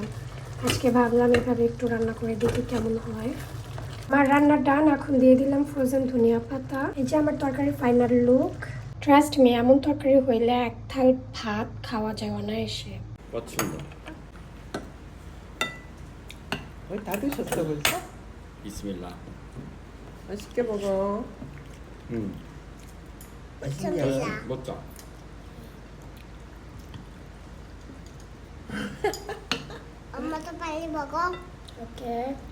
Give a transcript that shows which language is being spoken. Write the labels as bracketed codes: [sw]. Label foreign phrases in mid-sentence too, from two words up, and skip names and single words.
[bn] আজকে ভাবলাম এভাবে একটু রান্না করে দেখি কেমন হয়। আমার রান্নার ডান, এখন দিয়ে দিলাম ফ্রোজেন ধনিয়া পাতা। এই যে আমার তরকারি [en] final look. trust me, [bn] এমন তরকারি হইলে এক থাল ভাত খাওয়া যায় অনায়াসে। পছন্দ। [ko] ওই 다 드셨어 벌써? 비스밀라. 맛있게 먹어. 맛있냐? 먹자. 엄마도 빨리 먹어. [bn] ওকে,